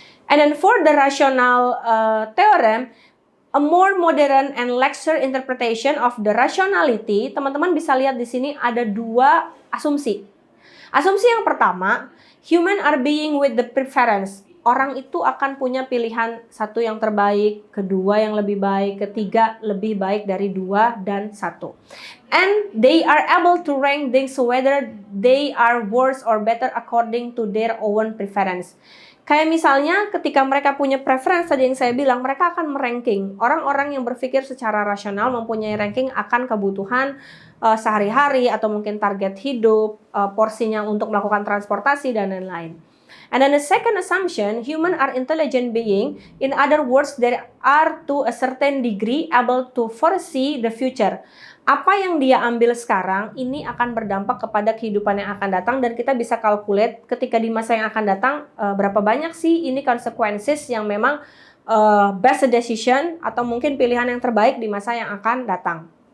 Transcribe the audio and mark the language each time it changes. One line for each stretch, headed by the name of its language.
English: And then for the rational theorem, a more modern and laxer interpretation of the rationality,
Indonesian: teman-teman bisa lihat di sini ada dua asumsi. Asumsi yang pertama,
English: human are being with the preference.
Indonesian: Orang itu akan punya pilihan satu yang terbaik, kedua yang lebih baik, ketiga lebih baik dari dua dan satu.
English: And they are able to rank things whether they are worse or better according to their own preference.
Indonesian: Kayak misalnya ketika mereka punya preference tadi yang saya bilang, mereka akan meranking. Orang-orang yang berpikir secara rasional mempunyai ranking akan kebutuhan sehari-hari atau mungkin target hidup, porsinya untuk melakukan transportasi dan lain-lain.
English: And then the second assumption, human are intelligent being. In other words, they are to a certain degree able to foresee the future.
Indonesian: Apa yang dia ambil sekarang ini akan berdampak kepada kehidupan yang akan datang dan kita bisa calculate ketika di masa yang akan datang berapa banyak sih ini consequences yang memang best decision atau mungkin pilihan yang terbaik di masa yang akan datang.